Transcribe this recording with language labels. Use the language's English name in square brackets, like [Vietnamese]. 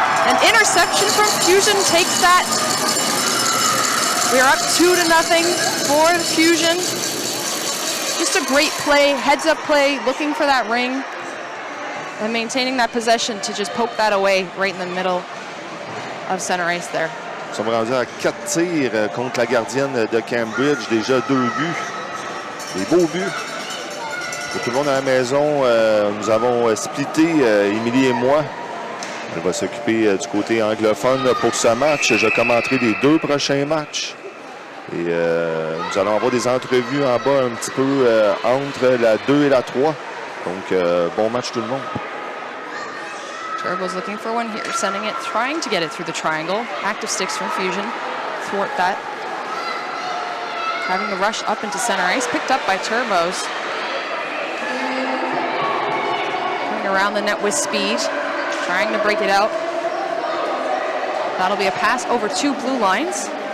[English] An interception from Fusion takes that. We are up 2-0 for Fusion. Just a great play, heads up play, looking for that ring and maintaining that possession to just poke that away right in the middle of center ice there. [French] Nous sommes rendus à 4 tirs contre la gardienne de Cambridge. Déjà 2 buts. Des beaux buts. Pour tout le monde à la maison, nous avons splitté, Émilie et moi. Elle va s'occuper du côté anglophone pour ce match. Je commenterai les 2 prochains matchs. Et nous allons avoir des entrevues en bas un petit peu entre la 2 et la 3. Donc, bon match tout le monde. [English] Turbo's looking for one here, sending it, trying to get it through the triangle. Active sticks from Fusion, thwart that. Having the rush up into center ice, picked up by Turbos. Coming around the net with speed, trying to break it out. That'll be a pass over 2 blue lines.